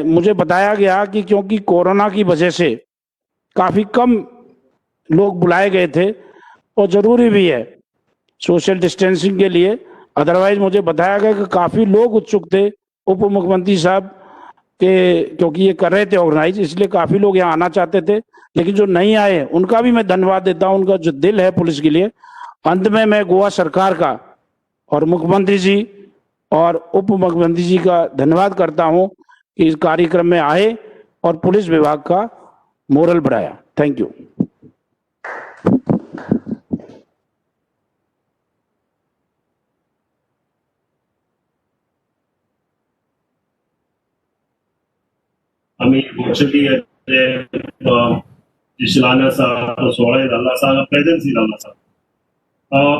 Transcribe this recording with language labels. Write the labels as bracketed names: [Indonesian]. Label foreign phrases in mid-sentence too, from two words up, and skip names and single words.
[Hindi] मुझे बताया गया कि क्योंकि कोरोना की वजह से काफी कम लोग बुलाए गए थे और जरूरी भी है [English] social distancing [Hindi] के लिए, अदरवाइज मुझे बताया गया कि काफी लोग उत्सुक थे उप मुख्यमंत्री साहब के, क्योंकि ये कर रहे थे ऑर्गेनाइज, इसलिए काफी लोग यहाँ आना चाहते थे, लेकिन जो नहीं आए उनका भी मैं धन्यवाद देता हूँ, उनका जो दिल है पुलिस के लिए। अंत में मैं गोवा सरकार का और मुख्यमंत्री जी और उप मुख्यमंत्री जी का धन्यवाद करता हूँ कि इस कार्यक्रम में आए और पुलिस विभाग का मोरल बढ़ाया। [English] Thank you. [Konkani] आम्ही वर्षी शिलान्यास सोहळा जाल्लो आसा, प्रेझेन्सी जाल्लो आसा।